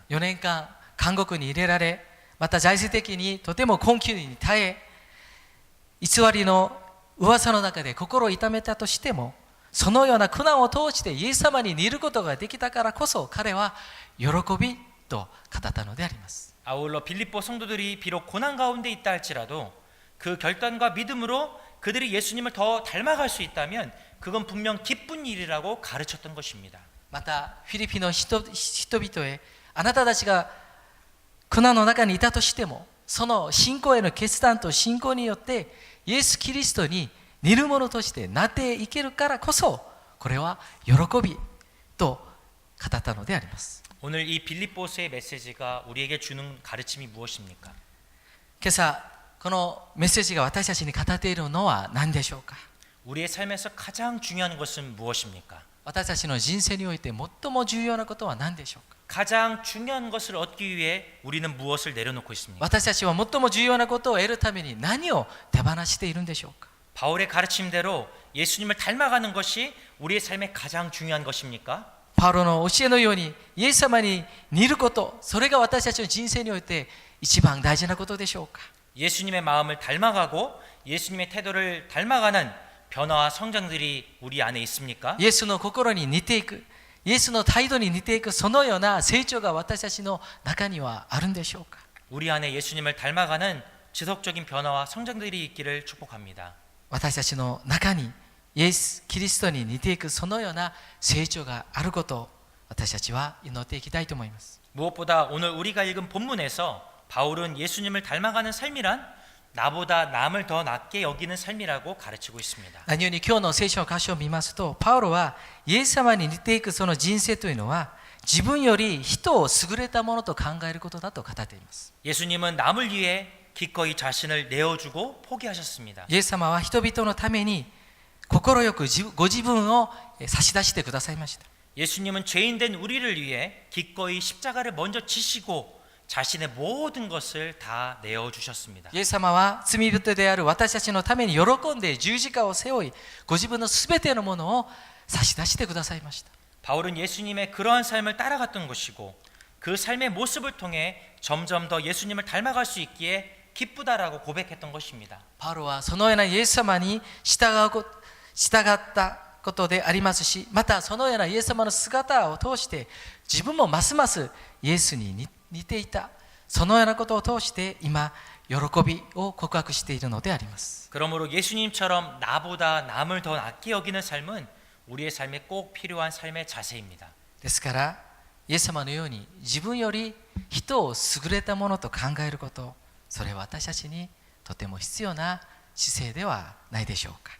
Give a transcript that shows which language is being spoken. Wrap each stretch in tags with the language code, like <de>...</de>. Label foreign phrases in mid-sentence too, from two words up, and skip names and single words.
<ja>4 年間監獄に入れられ、また財政的にとても困窮に耐え、偽りの噂の中で心を痛めたとしても、そのような苦難を通してイエス様に似ることができたからこそ彼は喜びと語ったのであります。</ja> <ko>아울러 빌립보 성도들이 비록 고난 가운데 있다 할지라도 그 결단과 믿음으로 그들이 예수님을 더 닮아갈 수 있다면 그건 분명 기쁜 일이라고 가르쳤던 것입니다.</ko> <ja>またフィリピンの人々へ、あなたたちが苦難の中にいたとしても、その信仰への決断と信仰によってイエス・キリストに似るものとしてなっていけるからこそ、これは喜びと語ったのであります。</ja> <ko>오늘 이 빌립보서의 메시지가 우리에게 주는 가르침이 무엇입니까?</ko> <ja>今朝このメッセージが私たちに語っているのは何でしょうか。</ja> <ko>우리의 삶에서 가장 중요한 것은 무엇입니까?</ko> <ja>私たちの人生において最も重要なことは何でしょうか。</ja> <ko>가장 중요한 것을 얻기 위해 우리는 무엇을 내려놓고 있습니까?</ko> <ja>私たちは最も重要なことを得るために何を手放しているんでしょうか。</ja> <ko>바울의 가르침대로 예수님을 닮아가는 것이 우리의 삶의 가장 중요한 것입니까?</ko> <ja>パウロの教えのようにイエス様に似ること、それが私たちの人生において一番大事なことでしょうか。</ja> <ko>예수님의 마음을 닮아가고 예수님의 태도를 닮아가는 변화와 성장들이 우리 안에 있습니까?</ko> <ja>イエスの心に似ていく、イエスの態度に似ていく、そのような成長が私たちの中にはあるんでしょうか。</ja> <ko>우리 안에 예수님을 닮아가는 지속적인 변화와 성장들이 있기를 축복합니다.</ko> <ja>私たちの中にイエス・キリストに似ていくそのような成長があることを私たちは祈っていきたいと思います。</ja> <ko>무엇보다 오늘 우리가 읽은 본문에서 바울은 예수님을 닮아가는 삶이란 나보다 남을 더 낫게 여기는 삶이라고 가르치고 있습니다.</ko> <ja>何より今日の聖書の箇所を見ますと、パウロはイエス様に似ていくその人生というのは自分より人を優れたものと考えることだと語っています。</ja> <ko>예수님은 남을 위해 기꺼이 자신을 내어주고 포기하셨습니다.</ko> <ja>イエス様は人々のために心よくご自分を差し出してくださいました。</ja> <ko>예수님은 죄인된 우리를 위해 기꺼이 십자가를 먼저 지시고 자신의 모든 것을 다 내어주셨습니다.</ko> <ja>イエス様は罪人である私たちのために喜んで十字架を背負い、ご自分のすべてのものを差し出してくださいました。</ja> <ko>바울은 예수님의 그러한 삶을 따라갔던 것이고 그 삶의 모습을 통해 점점 더 예수님을 닮아갈 수 있기에 기쁘다라고 고백했던 것입니다.</ko> <ja>パウロはそのようなイエス様に従ったことでありますし、またそのようなイエス様の姿を通して自分もますますイエスに似ていた、そのようなことを通して今喜びを告白しているのであります。</ja> <ko>그러므로 예수님처럼 나보다 남을 더 낫게 여기는 삶은 우리의 삶에 꼭 필요한 삶의 자세입니다.</ko> <ja>ですからイエス様のように自分より人を優れたものと考えること、それは私たちにとても必要な姿勢ではないでしょうか。</ja>